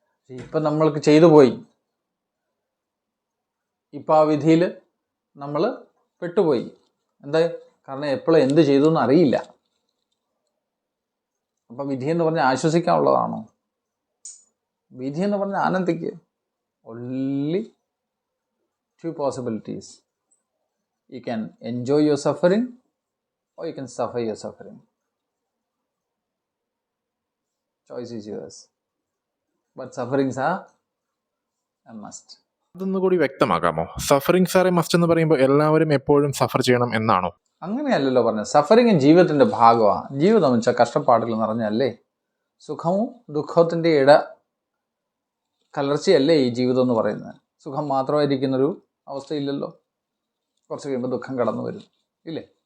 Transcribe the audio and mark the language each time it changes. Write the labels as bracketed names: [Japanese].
[Malayalam] ഇപ്പം നമ്മൾക്ക് ചെയ്തു പോയി, ഇപ്പം ആ വിധിയിൽ നമ്മൾ പെട്ടുപോയി. എന്താ? കാരണം എപ്പോഴും എന്ത് ചെയ്തു എന്ന് അറിയില്ല. അപ്പം വിധി എന്ന് പറഞ്ഞാൽ ആശ്വസിക്കാനുള്ളതാണോ? വിധി എന്ന് പറഞ്ഞാൽ ആനന്ദിക്ക്. [English] only two possibilities. You can enjoy your suffering or you can suffer your suffering. Choice is yours. But sufferings are a must. [Malayalam] അതൊന്നുകൂടി വ്യക്തമാക്കാമോ? [English] suffering സാറെ must [Malayalam] എന്ന് പറയുമ്പോൾ എല്ലാവരും എപ്പോഴും സഫർ ചെയ്യണം എന്നാണോ? അങ്ങനെയല്ലല്ലോ പറഞ്ഞത്. സഫറിങ് ജീവിതത്തിൻ്റെ ഭാഗമാണ്. ജീവിതം എന്ന് വെച്ചാൽ കഷ്ടപ്പാടുകൾ നിറഞ്ഞല്ലേ. സുഖവും ദുഃഖത്തിൻ്റെ കലർച്ചയല്ലേ ഈ ജീവിതം എന്ന് പറയുന്നത്. സുഖം മാത്രമായിരിക്കുന്നൊരു അവസ്ഥയില്ലല്ലോ. കുറച്ച് കഴിയുമ്പോൾ ദുഃഖം കടന്നു വരും, ഇല്ലേ?